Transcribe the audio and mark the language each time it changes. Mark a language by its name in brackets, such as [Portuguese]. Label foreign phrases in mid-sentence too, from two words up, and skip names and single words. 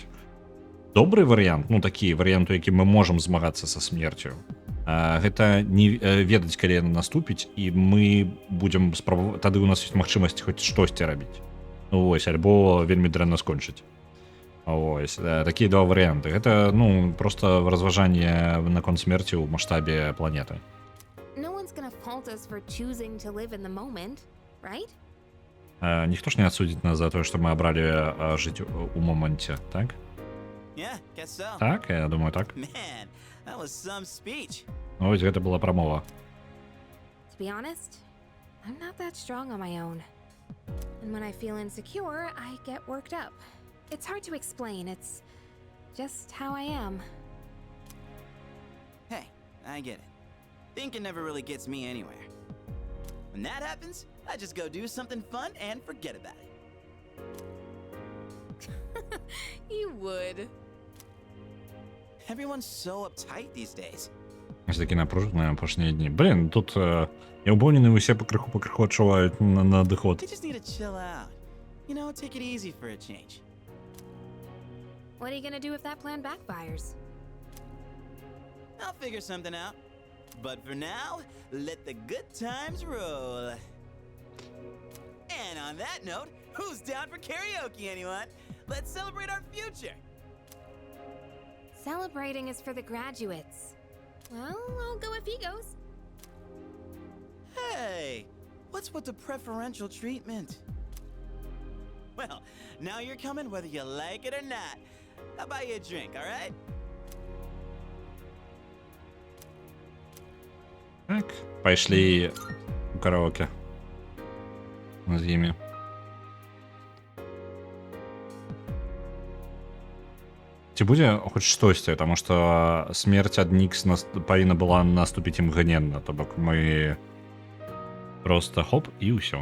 [Belarusian] Добры варыянт, ну, такі варыянт, у які мы можам змагацца са смерцю, гэта не ведаць, калі яна наступіць, і мы будзем спрабаваць, тады у нас ёсць магчымасць хоць штосьці рабіць. Ну, вось, альбо вельмі дрэнна скончыць. Ось, такія два варыянты. Гэта, ну, просто разважанне наконт смерці ў маштабе планеты. [English] No one's gonna fault us for choosing to live in the moment, right? [Belarusian] Ніхто ж не адсудзіць нас за тое, што мы абралі жыць у моманце, так? [English] Yeah, guess so. [Belarusian] Так, я думаю, так. [English] Man, that was some speech. [Belarusian] Ну, вось гэта была прамова. [English] To be honest, I'm not that strong on my own. And when I feel insecure, I get worked up. It's hard to explain, it's just how I am. Hey, I get it. Thinking never really gets me anywhere. When that happens, I just go do something fun and forget about it. You would. Everyone's so uptight these days. [Belarusian] Ось такі напружені апошнія дні. Блін, тут я ўпэўнены, усе пакрыху адчуваюць надыход. [English] They just need to chill out. You know, take it easy for a change. What are you gonna do if that plan backfires? I'll figure something out. But for now, let the good times roll. And on that note, who's down for karaoke, anyone? Let's celebrate our future. Celebrating is for the graduates. Well, I'll go if he goes. Hey, what's with the preferential treatment? Well, now you're coming whether you like it or not. I'll buy you a drink, all right? [Belarusian] Так, пайшлі у караоке з імі. Ці будзе хоць штосьці, таму што смерць ад Нікс павінна была наступіць імгненна, то бок мы просто хоп і ўсё.